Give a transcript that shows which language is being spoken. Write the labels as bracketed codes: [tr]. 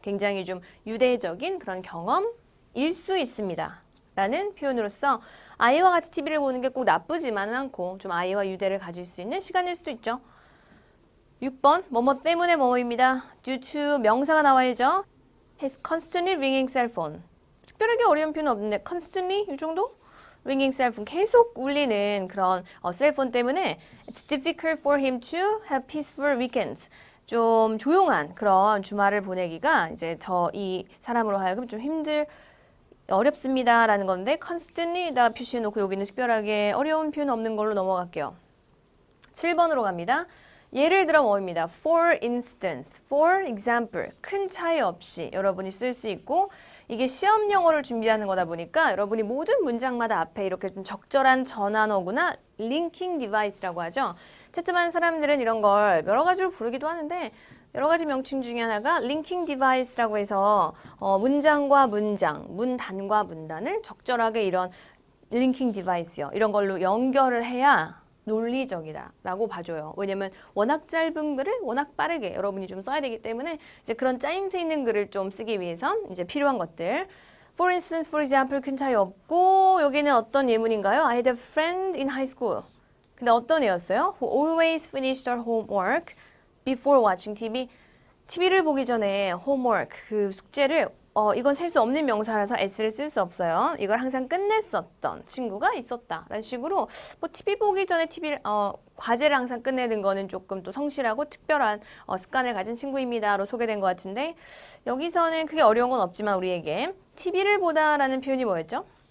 [ko] 굉장히 좀 유대적인 그런 경험일 수 있습니다. 라는 표현으로서 아이와 같이 TV를 보는 게 꼭 나쁘지만은 않고 좀 아이와 유대를 가질 수 있는 시간일 수도 있죠. 6번, 뭐뭐 때문에 뭐뭐입니다. [en] due to [ko] 명사가 나와야죠. [en] His constantly ringing cell phone. [ko] 특별하게 어려운 표현은 없는데 constantly 이 정도? [en] ringing cell phone [ko] 계속 울리는 그런 셀폰 때문에 [en] it's difficult for him to have peaceful weekends. [ko] 좀 조용한 그런 주말을 보내기가 이제 이 사람으로 하여금 좀 어렵습니다라는 건데 constantly다 표시해 놓고 여기는 특별하게 어려운 표현 없는 걸로 넘어갈게요. 7번으로 갑니다. 예를 들어 뭐입니다. [en] For instance, for example, [ko] 큰 차이 없이 여러분이 쓸 수 있고 이게 시험 영어를 준비하는 거다 보니까 여러분이 모든 문장마다 앞에 이렇게 좀 적절한 전환어구나 linking device라고 하죠. 채점하는 사람들은 이런 걸 여러 가지로 부르기도 하는데 여러 가지 명칭 중에 하나가 linking device라고 해서 문장과 문장, 문단과 문단을 적절하게 이런 linking device요. 이런 걸로 연결을 해야 논리적이다라고 봐줘요. 왜냐면 워낙 짧은 글을 워낙 빠르게 여러분이 좀 써야 되기 때문에 이제 그런 짜임새 있는 글을 좀 쓰기 위해선 이제 필요한 것들. [en] For instance, for example, [ko] 큰 차이 없고 여기는 어떤 예문인가요? [en] I had a friend in high school. [ko] 근데 어떤 애였어요? [en] Who always finished her homework before watching TV. [ko] TV를 보기 전에 homework, 그 숙제를 이건 셀 수 없는 명사라서 s를 쓸 수 없어요. 이걸 항상 끝냈었던 친구가 있었다. 라는 식으로 뭐 TV 보기 전에 과제를 항상 끝내는 거는 조금 또 성실하고 특별한 습관을 가진 친구입니다로 소개된 것 같은데 여기서는 크게 어려운 건 없지만 우리에게 TV를 보다라는 표현이 뭐였죠?